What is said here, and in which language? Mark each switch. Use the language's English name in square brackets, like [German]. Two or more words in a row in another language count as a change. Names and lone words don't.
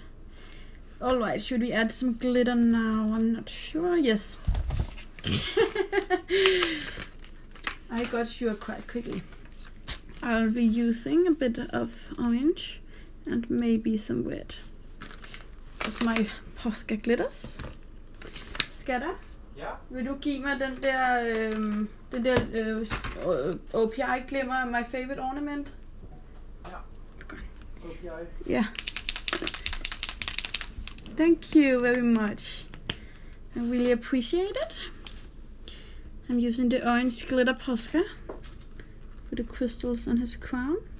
[English] Alright, should we add some glitter now? I'm not sure. Yes. I got sure quite quickly. I'll be using a bit of orange and maybe some red of my Posca glitters. [Danish] Skatter? Ja. Vil du give mig den der OPI glimmer, [English] my favorite ornament? [Danish] Ja. OPI. [English] Yeah. Thank you very much. I really appreciate it. I'm using the orange glitter Posca for the crystals on his crown.